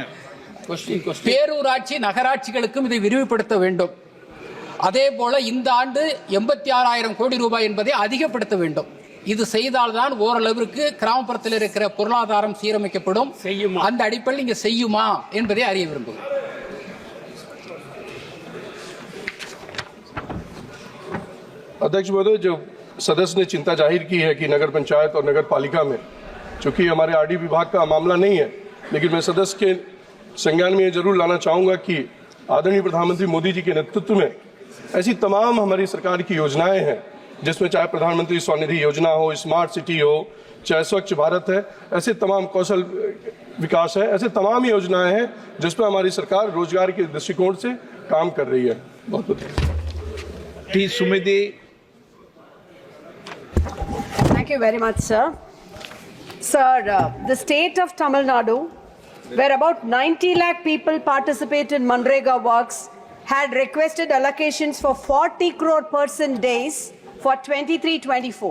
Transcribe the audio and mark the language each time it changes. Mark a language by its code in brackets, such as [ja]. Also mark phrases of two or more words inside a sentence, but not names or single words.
[ta] பேரூராட்சி நகராட்சிகளுக்கும் இதை விரிவுபடுத்த வேண்டும். அதே போல இந்த ஆண்டு 86,000 கோடி ரூபாய் என்பதை அதிகப்படுத்த வேண்டும். இது செய்தால்தான் ஓரளவிற்கு கிராமப்புறத்தில் இருக்கிற பொருளாதாரம் சீரமைக்கப்படும். அந்த அடிப்படையில் இங்க செய்யுமா என்பதை அறிய விரும்புகிறேன். [hi] अध्यक्ष महोदय, जो सदस्य ने चिंता जाहिर की है कि नगर पंचायत और नगर पालिका में, चूंकि हमारे आरडी विभाग का मामला नहीं है, लेकिन मैं सदस्य के संज्ञान में ये जरूर लाना चाहूंगा कि आदरणीय प्रधानमंत्री मोदी जी के नेतृत्व में ऐसी तमाम हमारी सरकार की योजनाएं हैं, जिसमें चाहे प्रधानमंत्री स्वनिधि योजना हो, स्मार्ट सिटी हो, चाहे स्वच्छ भारत है, ऐसे तमाम कौशल विकास है, ऐसे तमाम योजनाएं हैं जिसमें हमारी सरकार रोजगार के दृष्टिकोण से काम कर रही है। बहुत बहुत टी सुमिति। [en] Thank you very much, sir. Sir, the state of Tamil Nadu, where about 90 lakh people participate in Manrega works, had requested allocations for 40 crore person days for 23-24.